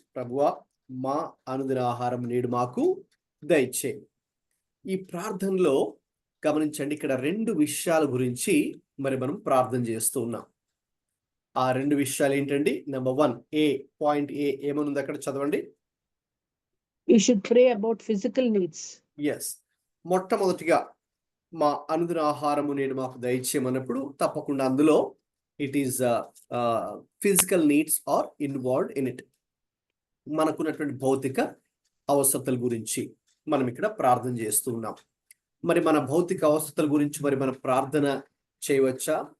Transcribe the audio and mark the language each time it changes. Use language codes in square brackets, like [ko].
[te] ప్రభువా మా అనుదిన ఆహారం నేడు మాకు దయచేయి. ఈ ప్రార్థనలో గమనించండి, ఇక్కడ 2 విషయాల గురించి మరి మనం ప్రార్థన చేస్తూ ఉన్నాం. ఆ 2 విషయాలు ఏంటండి? నెంబర్ 1, ఏ పాయింట్ ఏ ఏమనుంది అక్కడ చదవండి. [en] We should pray about physical needs. [te] Yes, మొట్టమొదటిగా మా అనుదిన ఆహారము నేడు మాకు దయచేయమన్నప్పుడు తప్పకుండా అందులో [en] It is physical needs are involved in it. [te] మనకున్నటువంటి భౌతిక అవసరతల గురించి, మనం ఇక్కడ ప్రార్థన చేస్తూ ఉన్నాం. మరి మన భౌతిక అవస్థల గురించి మరి మనం ప్రార్థన చేయవచ్చా?